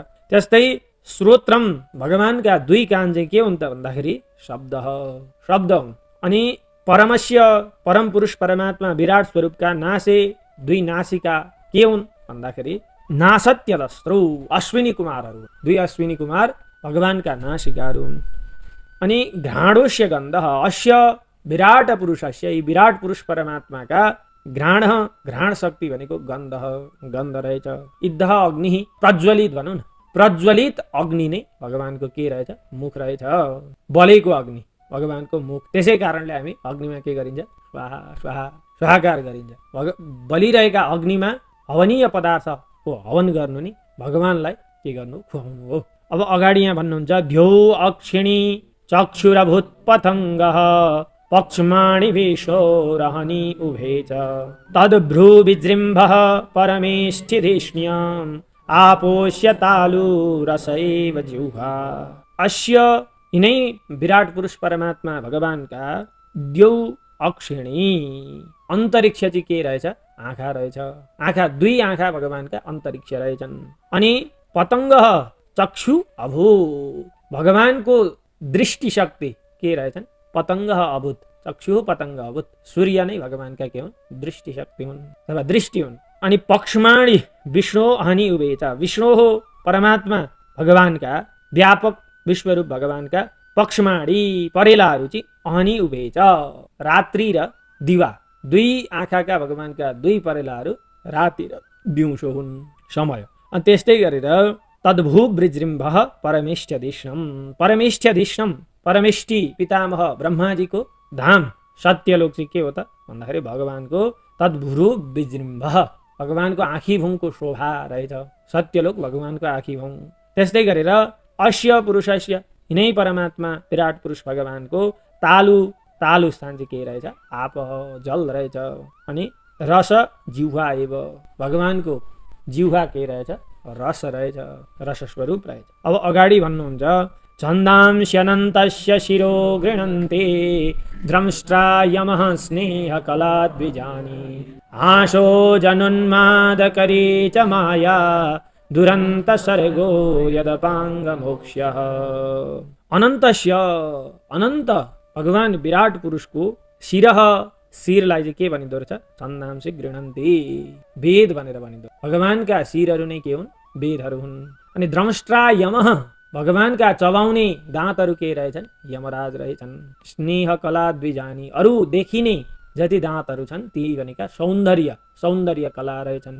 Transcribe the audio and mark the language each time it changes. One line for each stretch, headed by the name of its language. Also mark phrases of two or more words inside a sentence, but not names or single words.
Nepali: त्यस्तै श्रोत्रम, भगवानका दुई कान चाहिँ के हुन् त भन्दाखेरि शब्द हुन्। अनि परमस्य, परम पुरुष परमात्मा विराट स्वरूपका नासे दुई नासिका के हुन् भन्दाखेरि नासत्यदस्त्रौ, अश्विनी कुमारहरू, दुई अश्विनी कुमार भगवानका नासिकाहरू हुन्। अनि
Sanskrit: घ्राणोस्य गन्धः, अस्य विराट पुरुषस्य,
Nepali: यी विराट पुरुष परमात्माका घ्राण, घ्राण शक्ति भनेको गन्ध रहेछ।
Sanskrit: इद्धः अग्नि,
Nepali: प्रज्वलित भनौँ न, प्रज्वलित अग्नि नै भगवानको के रहेछ? मुख रहेछ, बलेको अग्नि भगवानको मुख। त्यसै कारणले हामी अग्निमा के गरिन्छ? स्वाहा स्वाहा स्वाहाकार गरिन्छ। बलिरहेका अग्निमा हवनीय पदार्थको हवन गर्नु नि भगवानलाई के गर्नु? खुवाउनु हो। अब अगाडि यहाँ भन्नुहुन्छ
Sanskrit: द्यौ अक्षिणी चक्षुरभूत पतङ्गः पक्ष्माणि विशोरहनि उभे च तद्भ्रू विजृम्भः परमेष्ठिधिष्ण्यम् आपोष्य तालु रसैव जिह्वा।
Nepali: अस्य, यिनै विराट पुरुष परमात्मा भगवानका
Sanskrit: द्यौ अक्षिणी,
Nepali: अन्तरिक्ष चाहिँ के रहेछ? आँखा रहेछ, आँखा, दुई आँखा भगवानका अन्तरिक्ष रहेछन्। अनि
Sanskrit: पतङ्ग चक्षु अभूत,
Nepali: भगवानको दृष्टि शक्ति के रहेछन्?
Sanskrit: पतङ्ग अभूत, चक्षु पतङ्ग अभूत,
Nepali: सूर्य नै भगवानका के हुन्? दृष्टि शक्ति हुन् अथवा दृष्टि हुन्। अनि
Sanskrit: पक्ष्माणि विष्णु हनि उभेच,
Nepali: विष्णु हो परमात्मा भगवानका व्यापक विश्वरूप भगवानका पक्ष्माणि परेलाहरू चाहिँ
Sanskrit: अहनि उभेच,
Nepali: रात्रि र दिवा, दुई आँखाका भगवानका दुई परेलाहरू राति र दिउँसो हुन्, समय। अनि त्यस्तै गरेर
Sanskrit: तद्भू विजृम्भः परमेष्ठ्यधिष्णम्, परमेष्ठ्यधिष्णम्,
Nepali: परमेष्ठी पितामह ब्रह्माजीको धाम सत्यलोक चाहिँ के हो त भन्दाखेरि भगवानको
Sanskrit: तद्भुरु विजृम्भः,
Nepali: भगवानको आँखीभुङको शोभा रहेछ, सत्यलोक भगवानको आँखीभुङ।
Sanskrit: त्यस्तै गरेर अस्य पुरुषस्य,
Nepali: यिनै परमात्मा विराट पुरुष भगवानको तालु स्थान चाहिँ के रहेछ? आप, जल रहेछ। अनि
Sanskrit: रस जिह्वा एव,
Nepali: भगवानको जिह्वा के रहेछ? रस रहेछ, रस स्वरूप रहेछ। अब अगाडि भन्नुहुन्छ
Sanskrit: छन्दांस्यनन्तस्य शिरो गृह्णन्ते द्रंष्ट्रा यमः स्नेहकलाद्विजानि आशो जनुन्मादकरी च माया दुरन्त सर्गो यदपाङ्गमोक्ष्यः।
Nepali: अनन्तस्य, अनन्त भगवान विराट पुरुषको शिरः, शिरलाई चाहिँ के भनिँदो रहेछ?
Sanskrit: छन्दांसि गृह्णन्ति,
Nepali: वेद भनेर भनिँदो। भगवानका शिरहरू नै के हुन्? वेदहरू हुन्। अनि
Sanskrit: द्रंष्ट्रा यमः,
Nepali: भगवानका चबाउने दाँतहरू के रहेछन्? यमराज रहेछन्।
Sanskrit: स्नेह कला द्विजानी,
Nepali: अरू देखिने जति दाँतहरू छन् ती भनेका सौन्दर्य कला रहेछन्।